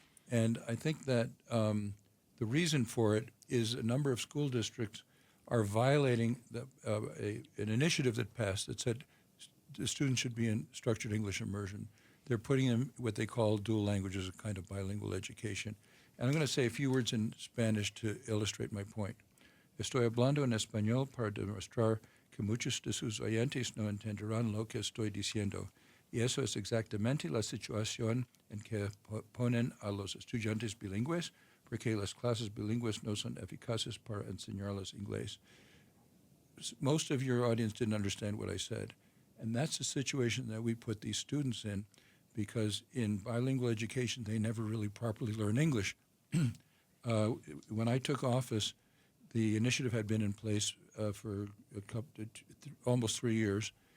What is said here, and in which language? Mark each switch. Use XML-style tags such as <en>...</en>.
<en>And I think that the reason for it is a number of school districts are violating an initiative that passed that said the students should be in structured English immersion. They're putting them what they call dual languages, a kind of bilingual education. And I'm going to say a few words in Spanish to illustrate my point.</en> <es>Estoy hablando en español para demostrar que muchos de sus oyentes no entenderán lo que estoy diciendo. Y eso es exactamente la situación en que ponen a los estudiantes bilingües, porque las clases bilingües no son eficaces para enseñarles inglés.</es> <en>Most of your audience didn't understand what I said, and that's the situation that we put these students in, because in bilingual education, they never really properly learn English. When I took office, the initiative had been in place for almost 3 years.</en>